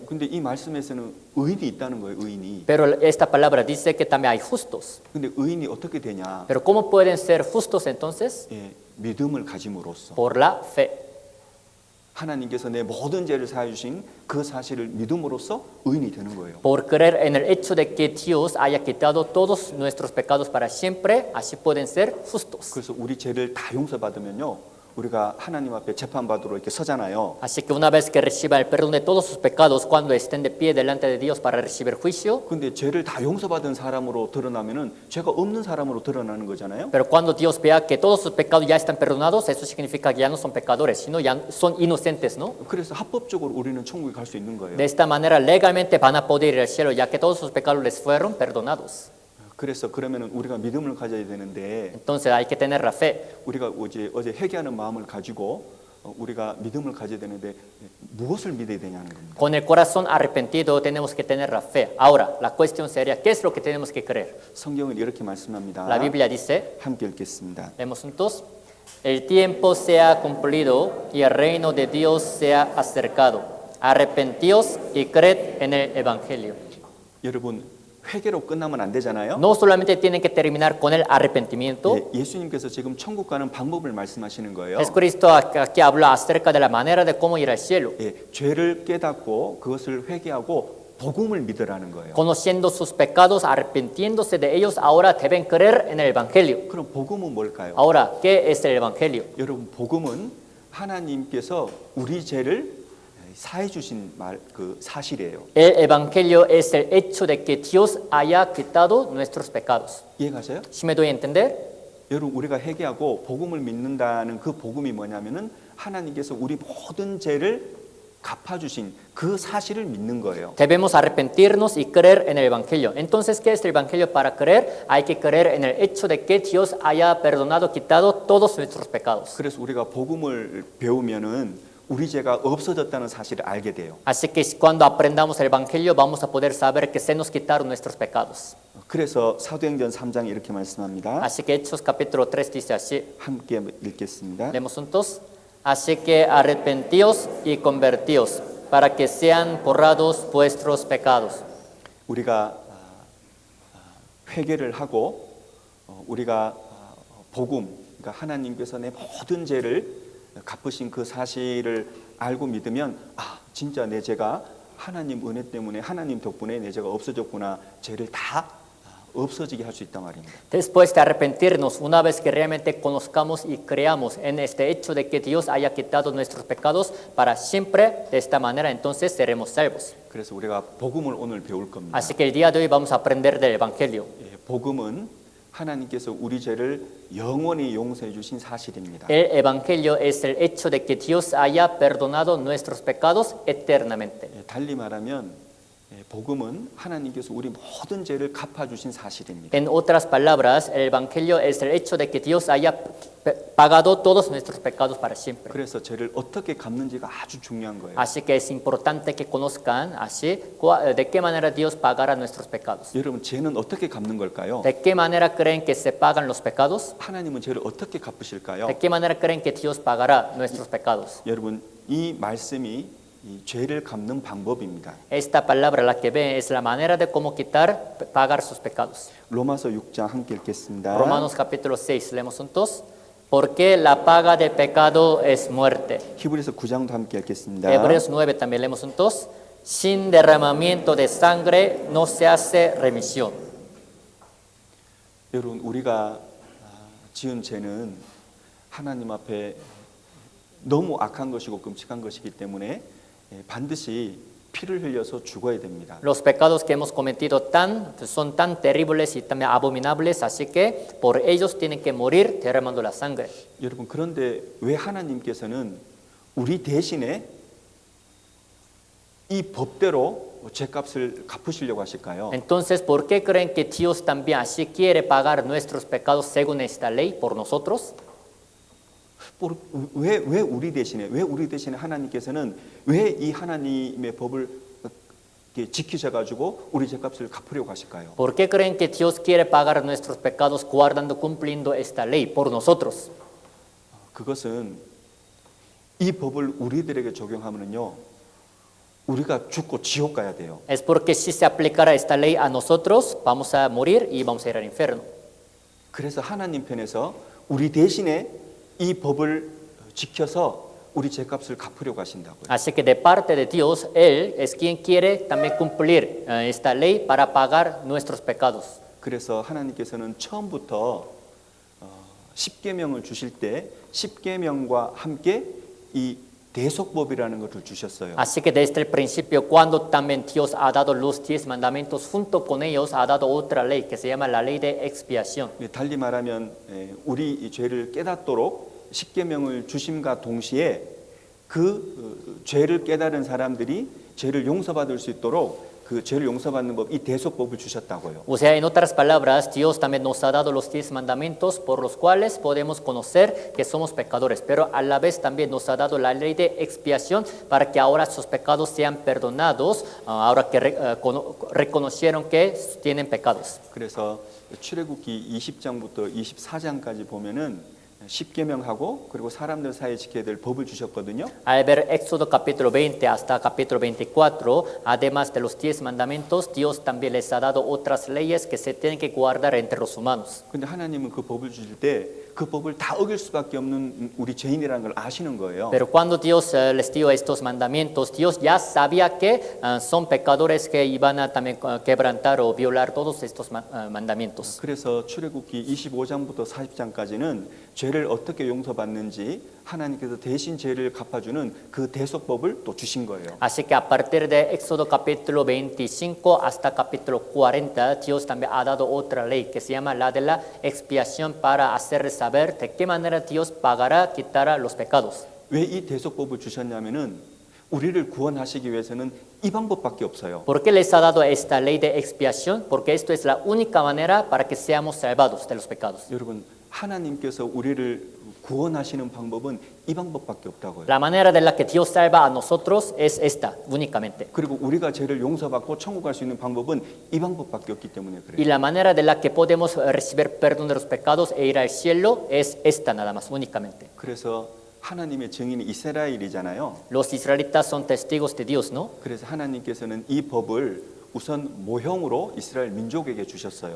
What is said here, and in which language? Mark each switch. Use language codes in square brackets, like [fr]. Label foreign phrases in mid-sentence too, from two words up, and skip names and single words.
[ko] 근데 이 말씀에서는 의인이 있다는 거예요. 의인이. [es] pero esta palabra dice que también hay justos. [ko] 근데 의인이 어떻게 되냐? [es] Pero ¿cómo pueden ser justos entonces? [ko] 예, 믿음을 가짐으로써 [es] Por la fe. [ko] 하나님께서 내 모든 죄를 사해 주신 그 사실을 믿음으로써 의인이 되는 거예요. [es] Por creer en el hecho de que Dios haya quitado todos nuestros pecados para siempre, así pueden ser justos. [ko] 그래서 우리 죄를 다 용서받으면요. 우리가 하나님 앞에 재판받으러 이렇게 서잖아요. [es] Así que una vez que reciban el perdón de todos sus pecados, cuando estén de pie delante de Dios para recibir juicio, [ko] 근데 죄를 다 용서받은 사람으로 드러나면은 죄가 없는 사람으로 드러나는 거잖아요. [es] pero cuando Dios vea que todos sus pecados ya están perdonados, eso significa que ya no son pecadores, sino ya son inocentes, ¿no? [ko] 그래서 합법적으로 우리는 천국에 갈 수 있는 거예요. [es] De esta manera legalmente van a poder ir al cielo, ya que todos sus pecados les fueron perdonados. [ko] 그래서 그러면은 우리가 믿음을 가져야 되는데 [es] Entonces hay que tener la fe. [ko] 우리가 어제 회개하는 마음을 가지고 우리가 믿음을 가져야 되는데 무엇을 믿어야 되냐는 겁니다. [es] Con el corazón arrepentido tenemos que tener la fe. Ahora, la cuestión sería, ¿qué es lo que tenemos que creer? [ko] 성경은 이렇게 말씀합니다. [es] La Biblia dice, [ko] 함께 읽겠습니다. [es] leemos juntos, el tiempo se ha cumplido y el reino de Dios se ha acercado. Arrepentíos y creed en el Evangelio. [ko] 여러분 회개로 끝나면 안 되잖아요. [es] No solamente tienen que terminar con el arrepentimiento. [ko] 예, 예수님께서 지금 천국 가는 방법을 말씀하시는 거예요. [es] Jesucristo aquí habla acerca de la manera de cómo ir al cielo. [ko] 예, 죄를 깨닫고 그것을 회개하고 복음을 믿으라는 거예요. [es] Conociendo sus pecados, arrepintiéndose de ellos, ahora deben creer en el Evangelio. [ko] 그럼 복음은 뭘까요? [es] Ahora, ¿qué es el Evangelio? [ko] 여러분 복음은 하나님께서 우리 죄를 사해 주신 그 사실이에요. [es] El Evangelio es el hecho de que Dios haya quitado nuestros pecados. [ko] 이해가세요? [es] ¿Sí me doy a entender? [ko] 여러분 우리가 회개하고 복음을 믿는다는 그 복음이 뭐냐면은 하나님께서 우리 모든 죄를 갚아주신 그 사실을 믿는 거예요. [es] Debemos arrepentirnos y creer en el Evangelio. Entonces, ¿qué es el Evangelio para creer? Hay que creer en el hecho de que Dios haya perdonado, quitado todos nuestros pecados. [ko] 그래서 우리가 복음을 배우면은 우리 죄가 없어졌다는 사실을 알게 돼요. [es] Así que cuando aprendamos el Evangelio vamos a poder saber que se nos quitaron nuestros pecados. [ko] 그래서 사도행전 3장에 이렇게 말씀합니다. [es] Así que Hechos capítulo 3 dice así. [ko] 함께 읽겠습니다. [es] Leemos juntos. Así que arrepentíos y convertíos para que sean borrados vuestros pecados. [ko] 우리가 회개를 하고 우리가 복음, 그러니까 하나님께서 내 모든 죄를 갚으신 그 사실을 알고 믿으면 아 진짜 내 죄가 하나님 은혜 때문에 하나님 덕분에 내 죄가 없어졌구나, 죄를 다 없어지게 할 수 있단 말입니다. [es] Después de arrepentirnos, una vez que realmente conozcamos y creamos en este hecho de que Dios haya quitado nuestros pecados para siempre, de esta manera entonces seremos salvos. [ko] 그래서 우리가 복음을 오늘 배울 겁니다. [es] Así que el día de hoy vamos a aprender del Evangelio. [ko] 예, 복음은 하나님께서 우리 죄를 영원히 용서해 주신 사실입니다. [es] El Evangelio es el hecho de que Dios haya perdonado nuestros pecados eternamente. [ko] 예, 달리 말하면 복음은 하나님께서 우리 모든 죄를 갚아주신 사실입니다. [es] En otras palabras, el Evangelio es el hecho de que Dios haya pagado todos nuestros pecados para siempre. [ko] 그래서 죄를 어떻게 갚는지가 아주 중요한 거예요. [es] Así que es importante que conozcan así de qué manera Dios pagará nuestros pecados. [ko] 여러분 죄는 어떻게 갚는 걸까요? [es] ¿De qué manera creen que se pagan los pecados? [ko] 하나님은 죄를 어떻게 갚으실까요? [es] ¿De qué manera creen que Dios pagará nuestros pecados? [ko] 여러분 이 말씀이 이 죄를 갚는 방법입니다. [es] Esta palabra, la que ven, es la manera de cómo pagar sus pecados. [ko] 로마서 6장 함께 읽겠습니다. [es] Romanos capítulo 6, leemos juntos. Porque la paga del pecado es muerte. [ko] 히브리서 9장도 함께 읽겠습니다. [es] Hebreos 9 también leemos juntos. Sin derramamiento de sangre no se hace remisión. [ko] 여러분 우리가 지은 죄는 하나님 앞에 너무 악한 것이고 끔찍한 것이기 때문에 반드시 피를 흘려서 죽어야 됩니다. [es] Los pecados que hemos cometido son tan terribles y tan abominables, así que por ellos tienen que morir derramando la sangre. [ko] 여러분 그런데 왜 하나님께서는 우리 대신에 이 법대로 죄값을 갚으시려고 하실까요? [es] Entonces, ¿por qué creen que Dios también así quiere pagar nuestros pecados según esta ley por nosotros? [ko] 왜 우리 대신에 하나님께서는 왜 이 하나님의 법을 이렇게 지키셔가지고 우리 죄값을 갚으려고 하실까요? [es] ¿Por qué creen que Dios quiere pagar nuestros pecados guardando, cumpliendo esta ley por nosotros? [ko] 그것은 이 법을 우리들에게 적용하면요, 우리가 죽고 지옥 가야 돼요. [es] Es porque si se aplicara esta ley a nosotros, vamos a morir y vamos a ir al infierno. [ko] 그래서 하나님 편에서 우리 대신에 이 법을 지켜서 우리 죄값을 갚으려고 하신다고요. [es] Así que de parte de Dios, Él es quien quiere también cumplir esta ley para pagar nuestros pecados. [ko] 그래서 하나님께서는 처음부터 십계명을 주실 때 십계명과 함께 이 대속법이라는 것을 주셨어요. [es] Así que desde el principio, cuando también Dios ha dado los 10 mandamientos, junto con ellos ha dado otra ley que se llama la ley de expiación. [ko] 달리 말하면 우리 이 죄를 깨닫도록 십계명을 주심과 동시에 그 죄를 깨달은 사람들이 죄를 용서받을 수 있도록 그 죄를 용서받는 법, 이 대속법을 주셨다고요. [es] O sea, en otras palabras, Dios también nos ha dado los 10 mandamientos por los cuales podemos conocer que somos pecadores, pero a la vez también nos ha dado la ley de expiación para que ahora sus pecados sean perdonados, ahora que reconocieron que tienen pecados. [ko] 그래서 출애굽기 20장부터 24장까지 보면은 십계명하고 그리고 사람들 사이에 지켜야 될 법을 주셨거든요. [es] Al ver Éxodo capítulo 20 hasta capítulo 24, además de los 10 mandamientos, Dios también les ha dado otras leyes que se tienen que guardar entre los humanos. [ko] 근데 하나님은 그 법을 주실 때 그 법을 다 어길 수밖에 없는 우리 죄인이라는 걸 아시는 거예요. [es] Pero cuando Dios les dio estos mandamientos, Dios ya sabía que son pecadores que iban a también quebrantar o violar todos estos mandamientos. [ko] 그래서 출애굽기 25장부터 40장까지는 죄를 어떻게 용서받는지 하나님께서 대신 죄를 갚아주는 그 대속법을 또 주신 거예요. [es] Así que a partir de Éxodo capítulo 25 hasta capítulo 40, Dios también ha dado otra ley que se llama la de la expiación para hacerles saber de qué manera Dios pagará, quitará los pecados. [ko] 왜 이 대속법을 주셨냐면은 우리를 구원하시기 위해서는 이 방법밖에 없어요. [es] ¿Por qué les ha dado esta ley de expiación? Porque esto es la única manera para que seamos salvados de los pecados. [ko] 여러분, 하나님께서 우리를 구원하시는 방법은 이 방법밖에 없다고요. [es] La manera de la que Dios salva a nosotros es esta, únicamente. [ko] 그리고 우리가 죄를 용서받고 천국 갈 수 있는 방법은 이 방법밖에 없기 때문에 [es] Y [ko] 그래요. [es] la manera de la que podemos recibir perdón de los pecados e ir al cielo es esta nada más, únicamente. [ko] 그래서 하나님의 증인이 이스라엘이잖아요. [es] Los israelitas son testigos de Dios, ¿no? [ko] 그래서 하나님께서는 이 법을 우선 모형으로 이스라엘 민족에게 주셨어요.